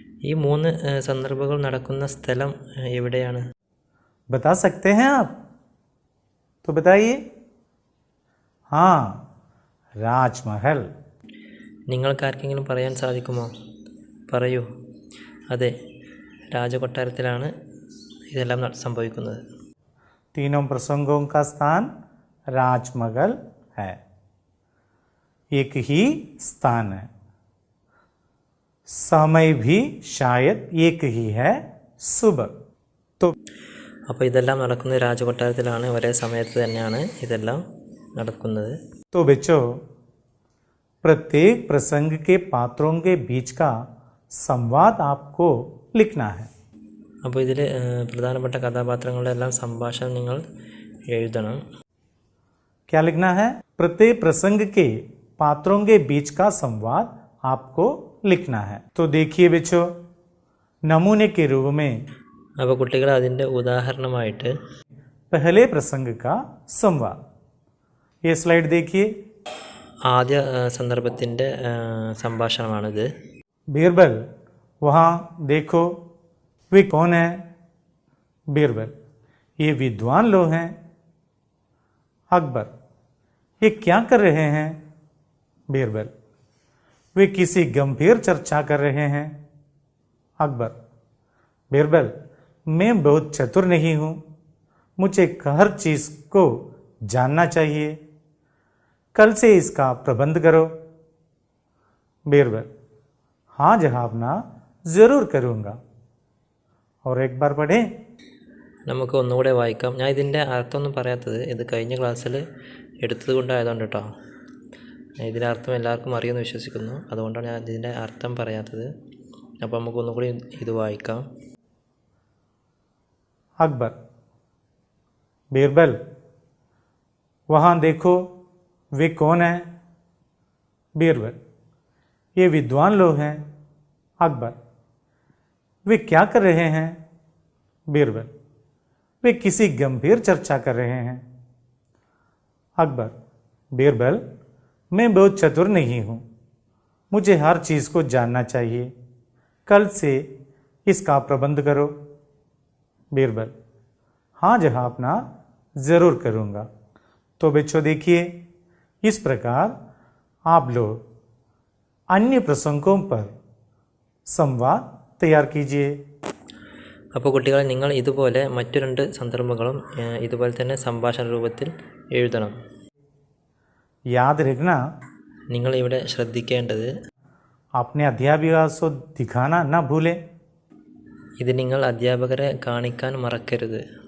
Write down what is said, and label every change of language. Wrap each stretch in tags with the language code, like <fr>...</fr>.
<ml>ഈ മൂന്ന് സന്ദർഭങ്ങൾ നടക്കുന്ന സ്ഥലം എവിടെയാണ്?</ml> <hi>बता सकते हैं आप? तो बताइए। हाँ, राजमहल।</hi> <ml>നിങ്ങൾക്കാർക്കെങ്കിലും പറയാൻ സാധിക്കുമോ? പറയൂ. അതെ, രാജകൊട്ടാരത്തിലാണ് ഇതെല്ലാം സംഭവിക്കുന്നത്.</ml> <hi>तीनों प्रसंगों का स्थान राजमहल है। एक ही स्थान है, समय भी शायद एक ही है, सुबह। तो</hi> <ml>അപ്പോൾ ഇതെല്ലാം നടക്കുന്നത് രാജകൊട്ടാരത്തിലാണ്. ഒരേ സമയത്ത് തന്നെയാണ് ഇതെല്ലാം നടക്കുന്നത്.</ml> <hi>तो बच्चों, प्रत्येक प्रसंग के पात्रों के बीच का संवाद आपको लिखना है।</hi> <ml>അപ്പോൾ ഇതിൽ പ്രധാനപ്പെട്ട കഥാപാത്രങ്ങളുടെ എല്ലാം സംഭാഷണം നിങ്ങൾ എഴുതണം.</ml> <hi>क्या लिखना है? प्रत्येक प्रसंग के पात्रों के बीच का संवाद आपको लिखना है। तो देखिए बच्चों, नमूने के रूप में</hi> <ml>അപ്പോൾ കുട്ടികൾ അതിൻ്റെ ഉദാഹരണമായിട്ട്</ml> <hi>पहले प्रसंग का संवाद, ये स्लाइड देखिए।</hi> <ml>ആദ്യ സന്ദർഭത്തിൻ്റെ സംഭാഷണമാണിത്.</ml> <hi>बीरबल, वहाँ देखो, वे कौन है? बीरबल, ये विद्वान लोग हैं। अकबर, ये क्या कर रहे हैं? बीरबल, वे किसी गंभीर चर्चा कर रहे हैं। अकबर, बीरबल, मैं बहुत चतुर नहीं हूँ, मुझे हर चीज़ को जानना चाहिए, कल से इसका प्रबंध करो। बीरबल, हाँ जनाबना, ज़रूर करूँगा। और एक बार पढ़ें।</hi> <ml>നമുക്ക് ഒന്നുകൂടെ വായിക്കാം. ഞാൻ ഇതിൻ്റെ അർത്ഥമൊന്നും പറയാത്തത് ഇത് കഴിഞ്ഞ ക്ലാസ്സിൽ എടുത്തത് കൊണ്ടായതുകൊണ്ട് കേട്ടോ. ഇതിൻ്റെ അർത്ഥം എല്ലാവർക്കും അറിയുമെന്ന് വിശ്വസിക്കുന്നു. അതുകൊണ്ടാണ് ഞാൻ ഇതിൻ്റെ അർത്ഥം പറയാത്തത്. അപ്പോൾ നമുക്ക് ഒന്നുകൂടി ഇത് വായിക്കാം.</ml> <hi>अकबर, बीरबल, वहाँ देखो, वे कौन है? बीरबल, ये विद्वान लोग हैं। अकबर, वे क्या कर रहे हैं? बीरबल, वे किसी गंभीर चर्चा कर रहे हैं। अकबर, बीरबल, मैं बहुत चतुर नहीं हूँ, मुझे हर चीज़ को जानना चाहिए, कल से इसका प्रबंध करो। बीरबल, हाँ जनाबना, ज़रूर करूँगा। तो बच्चों देखिए, इस प्रकार आप लोग अन्य प्रसंगों पर संवाद तैयार कीजिए।</hi> <ml>അപ്പോൾ കുട്ടികളെ നിങ്ങൾ ഇതുപോലെ മറ്റു രണ്ട് സന്ദർഭങ്ങളും ഇതുപോലെ തന്നെ സംഭാഷണ രൂപത്തിൽ എഴുതണം.</ml> <hi>याद रखना,</hi> <ml>നിങ്ങൾ ഇവിടെ ശ്രദ്ധിക്കേണ്ടത്</ml> <hi>अपने अध्यापिका को दिखाना ना भूलें।</hi> <ml>ഇത് നിങ്ങൾ അധ്യാപകരെ കാണിക്കാൻ മറക്കരുത്.</ml>